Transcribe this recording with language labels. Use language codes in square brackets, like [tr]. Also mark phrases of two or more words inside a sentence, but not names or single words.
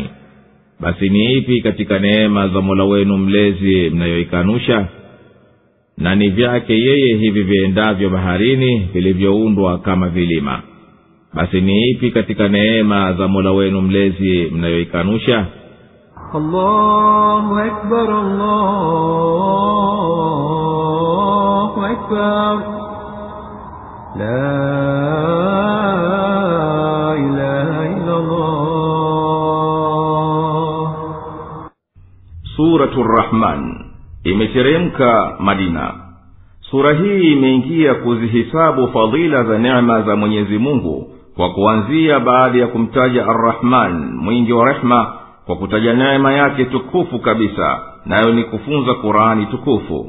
[sw] Basi ni ipi katika neema za Mola wenu mlezi mnayoikanusha? Na ni vyake yeye hivi viendavyo baharini vilivyoundwa kama vilima. Basi ni ipi katika neema za Mola wenu mlezi mnayoikanusha? [ar] الله أكبر الله أكبر. لا إله إلا الله. [sw] Suratul Rahman imeteremka Madina. sura hii imeingia kuzihisabu fadhila za neema za Mwenyezi Mungu kwa kuanzia baada ya kumtaja Ar-Rahman mwingi wa rehema, kwa kutaja neema yake tukufu kabisa, nayo ni kufunza Qur'ani tukufu.